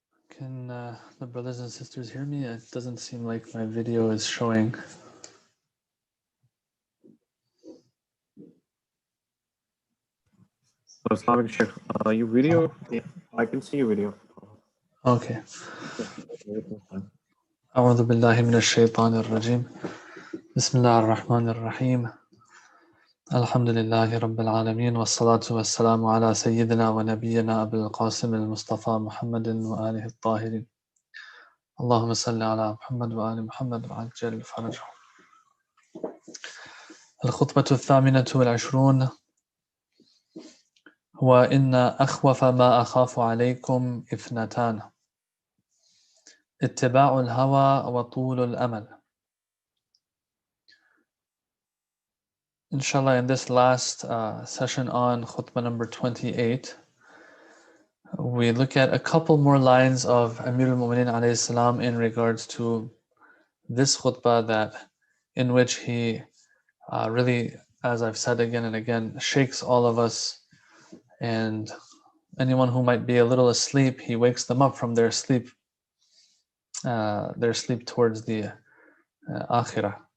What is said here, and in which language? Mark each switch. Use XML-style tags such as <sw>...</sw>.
<en>Can the brothers and sisters hear me? It doesn't seem like my video is showing. Islamic Sheikh, your video, yeah, I can see your video. Okay. Everything's fine.</en> <ar>أعوذ بالله من الشيطان الرجيم. بسم الله الرحمن الرحيم. الحمد لله رب العالمين والصلاة والسلام على سيدنا ونبينا أبي القاسم المصطفى محمد وآله الطاهرين. اللهم صل على محمد وآل محمد وعجل فرجهم. الخطبة 28 هو إن أخوف ما أخاف عليكم اثنتان اتباع الهوى وطول الأمل.</ar> <en>Inshallah, in this last session on khutbah number 28, we look at a couple more lines of Amir al-Mu'mineen alayhi salam in regards to this khutbah, that in which he really, as I've said again and again, shakes all of us, and anyone who might be a little asleep, he wakes them up from their sleep towards the akhirah.</en>